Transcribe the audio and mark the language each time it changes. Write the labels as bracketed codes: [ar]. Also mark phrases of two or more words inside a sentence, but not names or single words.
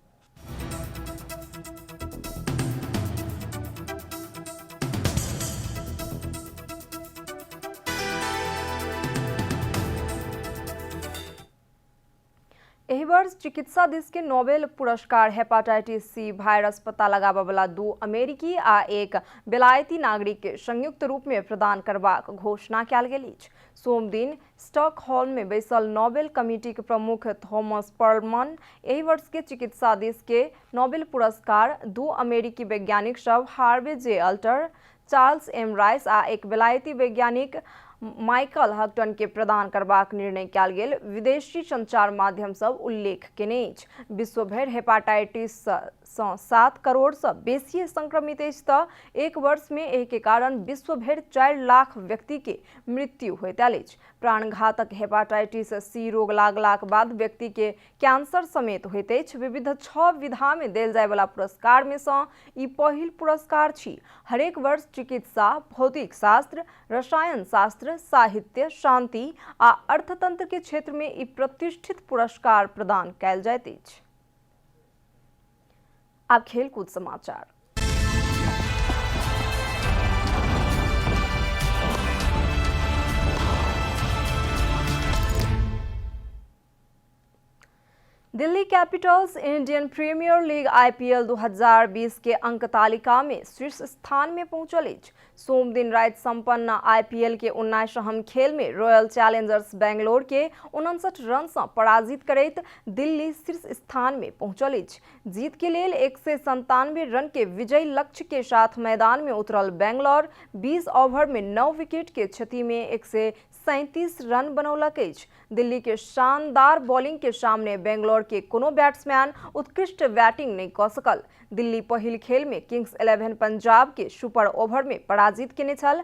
[mai] एहि वर्ष चिकित्सा दिस के नोबेल पुरस्कार [en] hepatitis C virus [mai] पता लगाबय वाला 2 अमेरिकी आ 1 बेलायती नागरिक के संयुक्त रूप में प्रदान करबाक घोषणा कयल गेल अछि। सोम दिन स्टॉकहोल्म में बैसल नोबेल कमिटी के प्रमुख थॉमस पर्लमन एहि वर्ष के चिकित्सा दिस के नोबेल पुरस्कार 2 अमेरिकी वैज्ञानिक सब हार्वे जे अल्टर, चार्ल्स एम राइस आ 1 बेलायती वैज्ञानिक माइकल हक्टन के प्रदान करबाक निर्णय कयल गेल। विदेशी संचार माध्यम सब उल्लेख केने अछि। विश्व भर हेपाटाइटिस 7 करोड़ से बेसी संक्रमित अछि तऽ एक वर्ष में एहि के कारण विश्व भरि 4 लाख व्यक्ति के मृत्यु होइत अछि। प्राणघातक [en] hepatitis C [mai] रोग लागलाक बाद व्यक्ति के कैंसर समेत होइत अछि। विविध 6 विधा में देल जाय वाला पुरस्कार में सँ ई पहिल पुरस्कार छी। हरेक वर्ष चिकित्सा, भौतिक शास्त्र, रसायन शास्त्र, साहित्य, शांति आ अर्थतंत्र के क्षेत्र में ई प्रतिष्ठित पुरस्कार प्रदान कयल जाइत अछि। अब खेलकूद समाचार। दिल्ली कैपिटल्स इंडियन प्रीमियर लीग IPL 2020 के अंक तालिका में शीर्ष स्थान में पहुंचल अछि। सोम दिन राति संपन्न IPL के 19वीं खेल में रॉयल चैलेंजर्स बेंगलोर के 59 रन से पराजित करैत दिल्ली शीर्ष स्थान में पहुंचल अछि। जीत के लेल 197 रन के विजयी लक्ष्य के साथ मैदान में उतरल बेंगलोर 20 ओवर में 9 विकेट के क्षति में 137 रन बनौलक अछि। दिल्ली के शानदार बॉलिंग के सामने बेंगलोर के कोनो बैट्समैन उत्कृष्ट बैटिंग नहीं कऽ सकल। दिल्ली पहिल खेल में किंग्स 11 पंजाब के [en] super over [mai] में पराजित केने छल।